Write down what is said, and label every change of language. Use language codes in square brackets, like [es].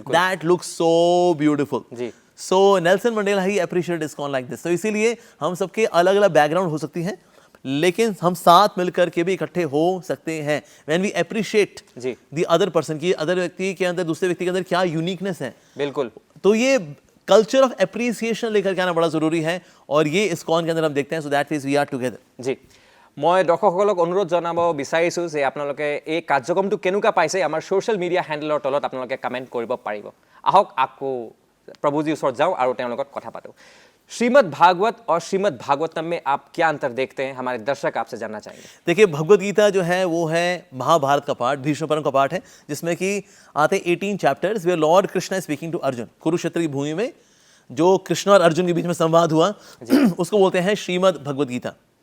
[en] That looks so beautiful. So Nelson Mandela he appreciate ISKCON like this. [hi] तो इसीलिए हम सबके अलग अलग बैकग्राउंड हो सकती हैं, लेकिन हम साथ मिलकर के भी इकट्ठे हो सकते हैं। [en] when we appreciate the other person [hi] की, अदर व्यक्ति के अंदर, दूसरे व्यक्ति के अंदर क्या यूनिकनेस है, बिल्कुल, तो ये कल्चर ऑफ एप्रिसिएशन लेकर के आना बड़ा जरूरी है और ये इस्कॉन के अंदर हम देखते हैं। [en] So that is we are together. [as] जी, मैं दर्शकসকলক অনুৰোধ জনাব বিচাৰিছোঁ যে আপোনালোকে এই কাৰ্যক্ৰমটো কেনেকুৱা পাইছে আমাৰ সোশ্যাল মিডিয়া হেণ্ডেলৰ তলত আপোনালোকে কমেণ্ট কৰিব পাৰিব। আহক আকৌ प्रभुजी ওচৰত যাওঁ আৰু তেওঁৰ লগত কথা পাতোঁ। [hi] श्रीमद् भागवत और श्रीमद् भागवतम में आप क्या अंतर देखते हैं, हमारे दर्शक आपसे जानना चाहेंगे। देखिए भगवद गीता जो है वो है महाभारत का पार्ट, भीष्म पर्व का पार्ट है, जिसमें कि आते 18 chapters [en] Where lord Krishna is speaking to Arjun. [hi] Kurukshetra की भूमि में जो कृष्ण और अर्जुन के बीच में संवाद हुआ उसको बोलते हैं श्रीमद् भगवद गीता।